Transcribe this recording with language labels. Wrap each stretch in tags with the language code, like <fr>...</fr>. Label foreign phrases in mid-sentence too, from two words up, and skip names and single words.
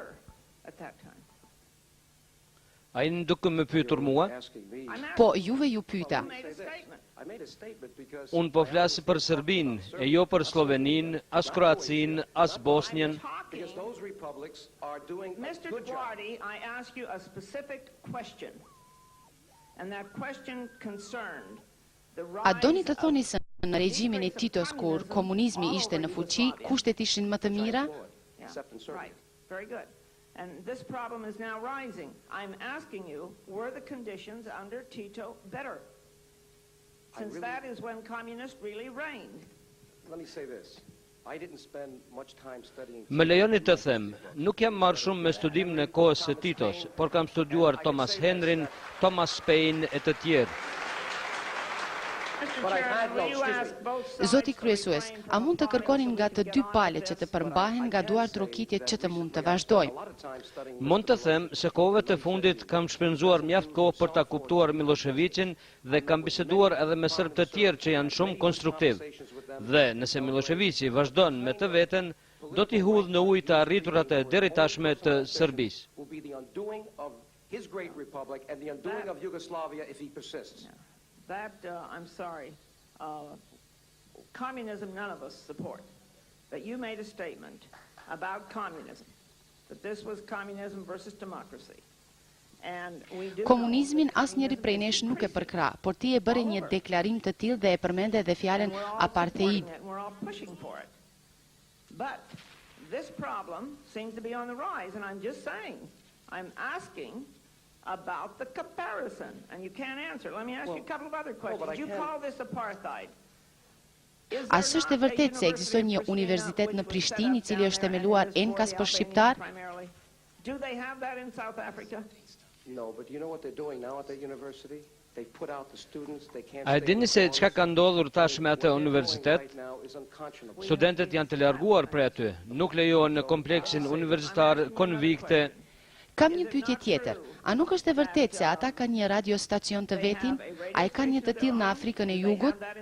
<sq>A i duke më pyetur mua? Po, juve ju pyeta. Unë po flasë për Serbin, e jo për Slovenin, as Kroacin, as Bosnien.</sq> <en>Mr. DioGuardi, I ask you a specific question. And that question concerned the rise.</en> <sq>A doni të thoni se në regjimin e Titos kur komunizmi ishte në fuqi, kushtet ishin më të mira?</sq> <en>Right. Very good. And this problem is now rising. I'm asking you, were the conditions under Tito better? Since that is when communists really reigned. Let me say this. I didn't spend much time studying.</en> <sq>Më lejoni të them, nuk jam marrë shumë me studim në kohës së Titos, por kam studiuar Thomas Henryn, Thomas Paine e të tjerë. Zoti kryesues, a mund të kërkonin nga të dy palët që të përmbahen nga duar trokitjet që të mund të vazhdojmë? Mund të them se kohëve të fundit kam shpenzuar mjaft kohë për ta kuptuar Miloševićin dhe kam biseduar edhe me serb të tjerë që janë shumë konstruktiv. Dhe nëse Miloševići vazhdon me të veten, do t'i hudh në ujë të arriturat e deri tashme të Serbisë.</sq> <en>His great republic and the undoing of Yugoslavia if he persists. That, I'm sorry, communism none of us support. But you made a statement about communism, that this was communism versus democracy.</en> <sq>Komunizmin asnjëri prej nesh nuk e përkra, por ti e bëre një deklarim të tillë dhe e përmende edhe fjalën apartheid.</sq> <en>But this problem seems to be on the rise, and I'm just saying, I'm asking about the comparison, and you can't answer. Let me ask you a couple of other questions. You call this apartheid.</en> <sq>A s'është e vërtet se ekziston një universitet në Prishtinë i cili është themeluar enkas për shqiptar?</sq> <en>Do they have that in South Africa? No, but you know what they're doing now at that university? They put out the students, they can't.</en> <sq>A e dini se çka ka ndodhur tash me atë universitet? Studentët janë të larguar prej aty, nuk lejohen në kompleksin universitar konvikte. Kam një pyetje tjetër. A nuk është e vërtet se ata kanë një radiostacion të vetin? A e kanë një të tillë në Afrikën e Jugut?</sq>